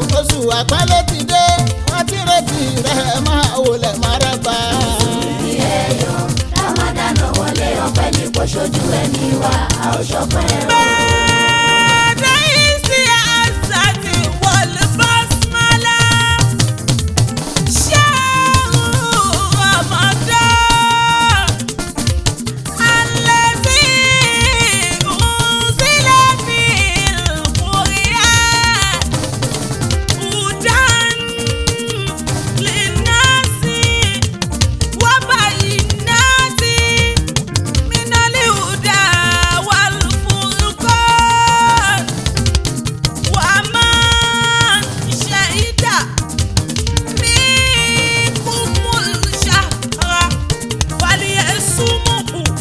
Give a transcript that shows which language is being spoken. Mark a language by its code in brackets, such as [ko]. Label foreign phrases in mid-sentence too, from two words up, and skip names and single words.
[yo] Oṣù àpọ́nlé ti dé, wọ́n ti retí rẹ̀, máa wọlé maraba. Mùsùlùmí ẹ yọ̀, Ramadan wọlé, ọpẹ́ ni kó ṣojú ẹ̀mí wa, a ó ṣọpẹ́ o. Bẹ́ẹ̀ni, sí àṣà ti wọlé bọ́sùmọ́lá. Ṣé Ramadan? [ar] الذي أنزل في القرآن. هدى للناس وبينات من الهدى والفرقان. ومن شهد منكم الشهر فليصمه.